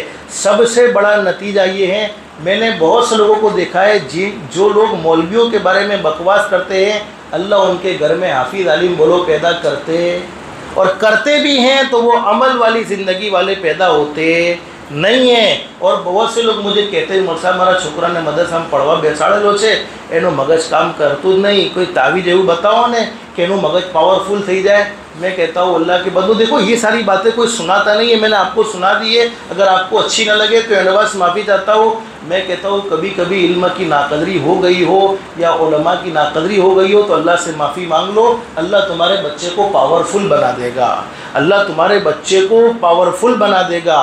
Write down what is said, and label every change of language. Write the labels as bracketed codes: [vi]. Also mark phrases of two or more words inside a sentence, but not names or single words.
[ur] سب سے بڑا نتیجہ یہ ہے، میں نے بہت سے لوگوں کو دیکھا ہے جو لوگ مولویوں کے بارے میں بکواس کرتے ہیں، اللہ ان کے گھر میں حافظ عالم بولو پیدا کرتے، اور کرتے بھی ہیں تو وہ عمل والی زندگی والے پیدا ہوتے نہیں ہیں۔ اور بہت سے لوگ مجھے کہتے ہیں مول صاحب ہمارا چھوکرانے مدرسہ ہم پڑھوا بیساڑے لو [gu] છે એનો મગજ કામ કરતું જ નહીં، કોઈ તાવીજ એવું બતાવો ને [ur] کہ [gu] એનું મગજ પાવરફુલ થઈ જાય۔ [ur] میں کہتا ہوں اللہ کے بدو دیکھو یہ ساری باتیں کوئی سناتا نہیں ہے، میں نے آپ کو سنا دی ہے، اگر آپ کو اچھی نہ لگے تو ایڈوانس معافی چاہتا ہوں۔ میں کہتا ہوں کبھی کبھی علم کی ناقدری ہو گئی ہو یا علماء کی ناقدری ہو گئی ہو تو اللہ سے معافی مانگ لو، اللہ تمہارے بچے کو پاورفل بنا دے گا، اللہ تمہارے بچے کو پاورفل بنا دے گا۔